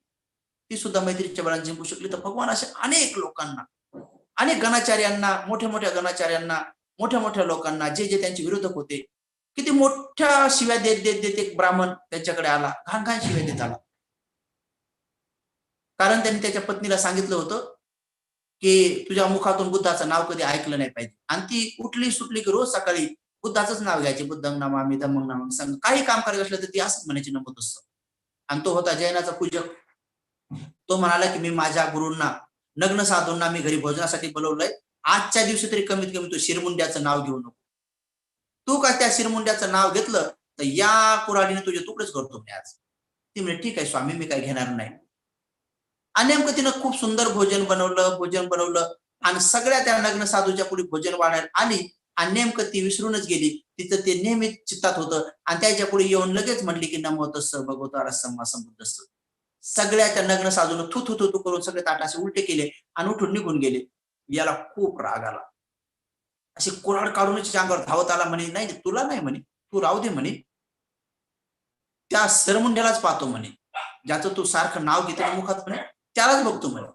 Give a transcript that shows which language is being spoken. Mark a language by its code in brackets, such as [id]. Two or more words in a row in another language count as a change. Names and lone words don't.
[mr] ती सुद्धा मैत्रीच्या बळाने जिंकू शकली. तर भगवान अशा अनेक लोकांना, अनेक गणाचार्यांना, मोठ्या-मोठ्या गणाचार्यांना, मोठ्या-मोठ्या लोकांना जे त्यांचे विरोधक होते, किती मोठ्या शिव्या देत एक ब्राह्मण त्यांच्याकडे आला. घाण-घाण शिव्या देत आला. कारण त्यांनी त्याच्या पत्नीला सांगितलं होतं, की तुझ्या मुखातून बुद्धाचं नाव कधी ऐकलं नाही पाहिजे. आणि ती उठली-सुटली की रोज सकाळी बुद्धाचंच नाव घ्यायची. [pi] बुद्धं नमामि, धम्मं नमामि, [mr] संघ काही काम करायचं असलं तर ती असंच म्हणायची नमोतस्स. आणि तो होता जैनाचा पूजक. तो म्हणाला, की मी माझ्या गुरूंना, नग्न साधूंना मी घरी भोजनासाठी बोलावलंय. आजच्या दिवशी तरी कमीत कमी तू शिरमुंड्याचं नाव घेऊ नको. तू का त्या शिरमुंड्याचं नाव घेतलं, तर या कुऱ्हाडीने तुझे तुकडेच करतो मी आज. ती म्हणे, "ठीक आहे स्वामी, मी काही घेणार नाही." आणि नेमकं तिनं खूप सुंदर भोजन बनवलं आणि सगळ्या त्या नग्न साधूच्या पुढे भोजन वाढायला आली आणि नेमकं ती विसरूनच गेली. तिचं ते नेहमी चित्तात होतं आणि त्याच्या पुढे येऊन लगेच म्हणली, की [pi] "नमो तस्स भगवतो अरहं संबुद्धस्स." [mr] सगळ्या त्या नग्न साधून थू, थू, थू, थू करून सगळे ताट असे उलटे केले आणि उठून निघून गेले. याला खूप राग आला. अशी कुऱ्हाड काढूनच तिच्या अंगावर धावत आला. म्हणे, "नाही, नाही, तुला नाही," म्हणे, "तू राहू दे," म्हणे, "त्या सरमुंड्यालाच पाहतो," म्हणे, "ज्याचं तू सारखं नाव घेतो मुखात," म्हणे, "त्यालाच बघतो," म्हणे.